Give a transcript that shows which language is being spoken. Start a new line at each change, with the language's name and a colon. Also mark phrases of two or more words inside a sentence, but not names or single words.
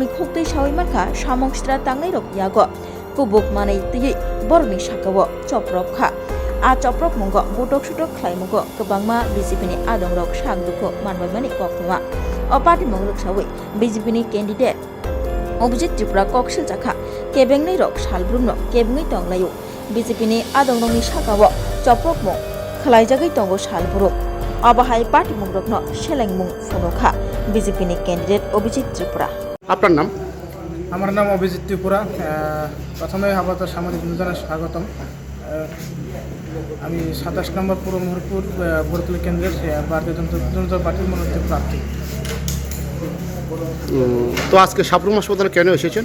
Kok Borok: khukti sawai mankha samong sitra tangnai rok yago kubuk manai tui borni sakawo choprok kha a choprok mungo butok sutok khlai mungo kobangma BJP ni adongrok sakduko manbai mani koktoma o party mongrok sawi BJP ni candidate Obijit Tripura koksil jakha kebengnai rok salbrumno kebengai tonglayo BJP ni adongrok ni sakawo choprok mung khlaijagai tongo salbrum abahai party mongrokno selengmung phonokha BJP ni candidate Obijit Tripura
Bangla: আপনার নাম? আমার নাম অভিজিৎ ত্রিপুরা। প্রথমে আপাতত সামাজিক নিবেদনে স্বাগতম। আমি 27 নম্বর পূর্ব মোহরপুর বরতলি কেন্দ্রের ভারতীয় জনতা পার্টির মনোনীত প্রার্থী। তো আজকে সাবরুম হাসপাতালে কেন এসেছেন?